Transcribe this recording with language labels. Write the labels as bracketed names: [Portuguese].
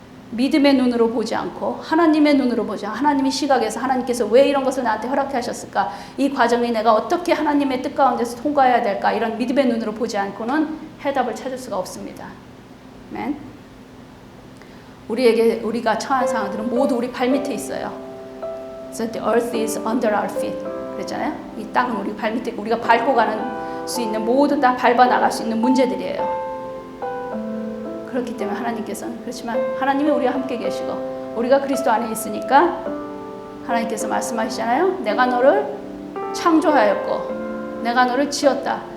[Korean] 믿음의 눈으로 보지 않고 하나님의 눈으로 보지 않고 하나님의 시각에서 하나님께서 왜 이런 것을 나한테 허락해 하셨을까? 이 과정이 내가 어떻게 하나님의 뜻 가운데서 통과해야 될까? 이런 믿음의 눈으로 보지 않고는 해답을 찾을 수가 없습니다. 아멘. 우리가 처한 상황들은 모두 우리 발밑에 있어요. [English] So the earth is under our feet. [Korean] 그랬잖아요. 이 땅은 우리 발밑에 있고 우리가 밟고 가는 수 있는 모든 다 밟아 나갈 수 있는 문제들이에요. 그렇기 때문에 하나님께서는 그렇지만 하나님이 우리와 함께 계시고 우리가 그리스도 안에 있으니까 하나님께서 말씀하시잖아요. 내가 너를 창조하였고 내가 너를 지었다.